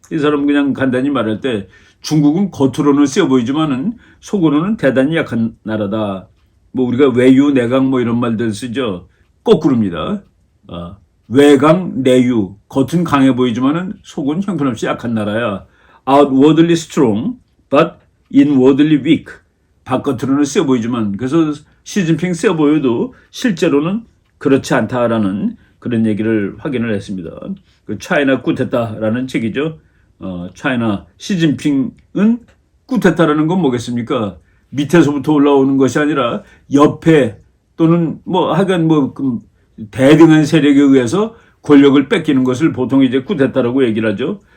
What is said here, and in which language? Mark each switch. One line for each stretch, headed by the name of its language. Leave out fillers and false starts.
Korean: 이 사람은 그냥 간단히 말할 때 중국은 겉으로는 세 보이지만은 속으로는 대단히 약한 나라다. 우리가 외유, 내강 이런 말들 쓰죠. 거꾸로입니다. 외강, 내유, 겉은 강해 보이지만은 속은 형편없이 약한 나라야.
English: Outwardly strong, but inwardly weak.
Korean: 바깥으로는 세 보이지만 그래서 시진핑 세 보여도 실제로는 그렇지 않다라는 그런 얘기를 확인을 했습니다. 그 차이나 쿠데타라는 책이죠. 차이나 시진핑은 쿠데타라는 건 뭐겠습니까? 밑에서부터 올라오는 것이 아니라 옆에 또는 하여간 대등한 세력에 의해서 권력을 뺏기는 것을 보통 이제 쿠데타라고 얘기를 하죠.